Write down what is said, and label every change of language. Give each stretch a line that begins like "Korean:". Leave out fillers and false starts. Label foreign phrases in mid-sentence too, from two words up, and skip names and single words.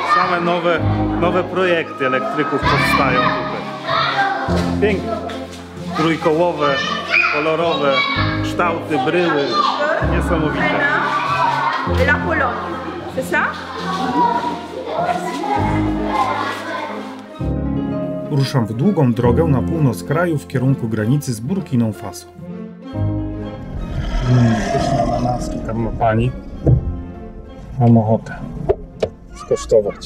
Polish: Same nowe projekty elektryków powstają tutaj. Piękne. Trójkołowe, kolorowe, kształty, bryły. Niesamowite.
French: La Pologne, c'est ça?
Polish: Ruszam w długą drogę na północ kraju w kierunku granicy z Burkiną Faso. Pyszne ananaski tam ma pani. Mam ochotę skosztować.